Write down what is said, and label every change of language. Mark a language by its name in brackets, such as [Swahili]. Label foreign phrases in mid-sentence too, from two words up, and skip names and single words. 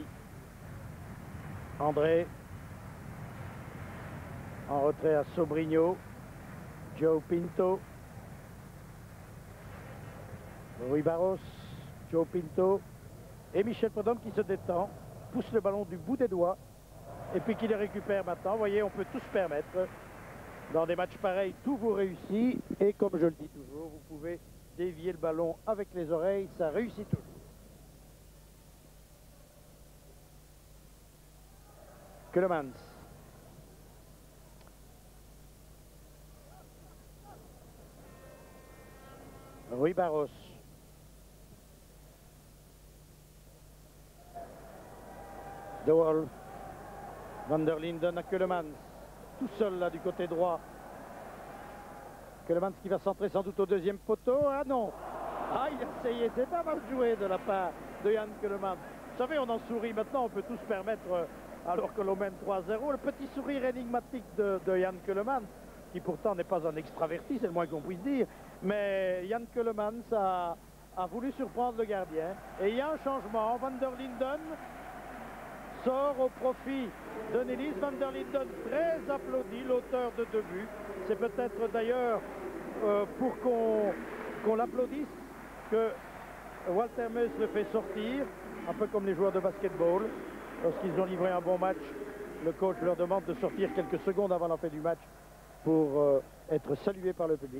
[French] André, en retrait à Sobrigno, Joe Pinto, Rui Barros, Joe Pinto et Michel Prudhomme qui se détend, pousse le ballon du bout des doigts et puis qui le récupère maintenant. Vous voyez, on peut tout se permettre. Dans des matchs pareils, tout vous réussit et comme je le dis toujours, vous pouvez dévier le ballon avec les oreilles, ça réussit toujours. Keulemans. Rui Barros. De Wolf. Van der Linden à Keulemans. Tout seul là du côté droit. Keulemans qui va centrer sans doute au deuxième poteau. Ah non. Ah, il a essayé. C'est pas mal joué de la part de Yann Keulemans. Vous savez, on en sourit maintenant. On peut tous se permettre, alors que l'on mène 3-0, le petit sourire énigmatique de Yann Keulemans, qui pourtant n'est pas un extraverti, c'est le moins qu'on puisse dire. Mais Yann Keulemans a voulu surprendre le gardien. Et il y a un changement. Van der Linden sort au profit de Nilis. Van der Linden, très applaudi, l'auteur de 2 buts. C'est peut-être d'ailleurs pour qu'on l'applaudisse que Walter Meus le fait sortir, un peu comme les joueurs de basketball. Lorsqu'ils ont livré un bon match, le coach leur demande de sortir quelques secondes avant la fin du match pour être salué par le public.